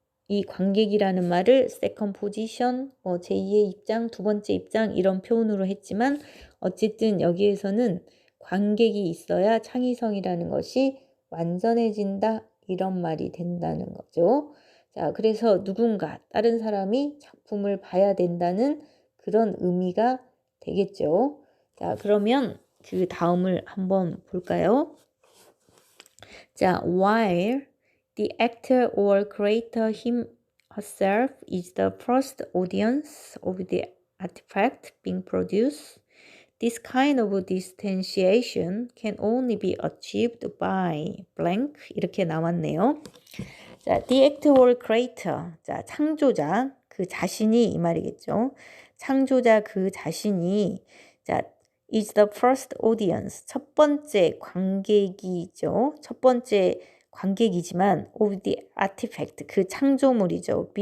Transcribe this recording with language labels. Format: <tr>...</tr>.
<ko>이 관객이라는 말을 second position, 제2의 입장, 두 번째 입장 이런 표현으로 했지만 어쨌든 여기에서는 관객이 있어야 창의성이라는 것이 완전해진다 이런 말이 된다는 거죠. 자, 그래서 누군가 다른 사람이 작품을 봐야 된다는 그런 의미가 되겠죠. 자, 그러면 그 다음을 한번 볼까요?</ko> <en>자, while the actor or creator herself is the first audience of the artifact being produced, this kind of distanciation can only be achieved by blank</en> <ko>이렇게 나왔네요. 자,</ko> <en>the actor or creator,</en> <ko>자, 창조자 그 자신이 이 말이겠죠. 창조자 그 자신이 자,</ko> <en>is the first audience,</en> <ko>첫 번째 관객이죠. 첫 번째 관객이지만</ko> <en>of the artifact,</en> <ko>그 창조물이죠.</ko>